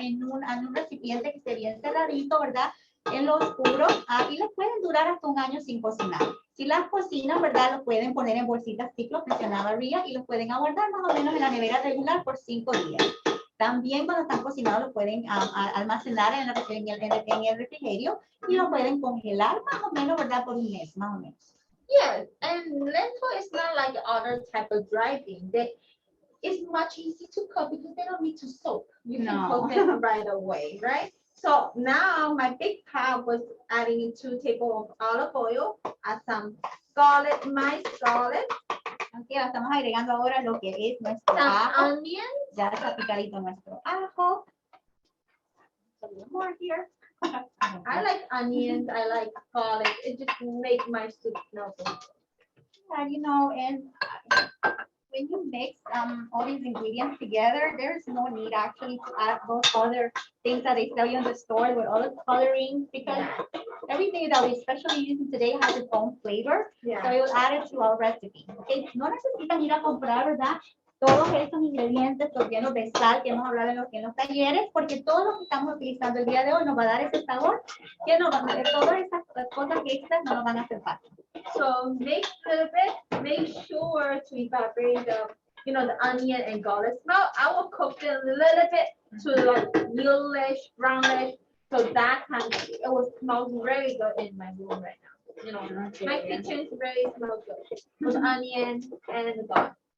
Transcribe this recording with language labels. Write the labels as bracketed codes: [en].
[es] En un recipiente que esté bien cerradito, ¿verdad? En lo oscuro, y les pueden durar hasta un año sin cocinar. Si las cocinan, ¿verdad? Los pueden poner en bolsitas ciclo, mencionaba Ria, y los pueden aguardar más o menos en la nevera regular por 5 días. También cuando están cocinados los pueden almacenar en el refrigerio y lo pueden congelar más o menos, ¿verdad? Por un mes, más o menos. [en] Yes, and lentil is not like other type of dry bean. It's much easy to cook because they don't need to soak. You can cook them right away, right? So now my big pot was adding 2 tablespoons of olive oil, add some garlic, my garlic, [es] Okay, estamos agregando ahora lo que es nuestro [en] some [es] ajo. [en] onions. [es] Ya está picadito nuestro ajo. [en] A little more here. I like onions, I like garlic. It just make my soup smell good. Yeah, you know, and when you mix all these ingredients together, there's no need actually to add those other things that they sell you in the store with all the coloring, because everything that we especially using today has its own flavor. So Yeah. we will add it to our recipe. [es] Okay, no necesitan ir a comprar, ¿verdad? Todos estos ingredientes llenos de sal que hemos hablado en los talleres, porque todo lo que estamos utilizando el día de hoy nos va a dar ese sabor que no, todas esas cosas extras no nos van a hacer falta. [en] So make a bit, make sure to evaporate the onion and garlic smell. I will cook it a little bit to like yellowish, brownish, so that kind of it will smell very good in my room right now. You know, my kitchen is very smell good with onion and the garlic.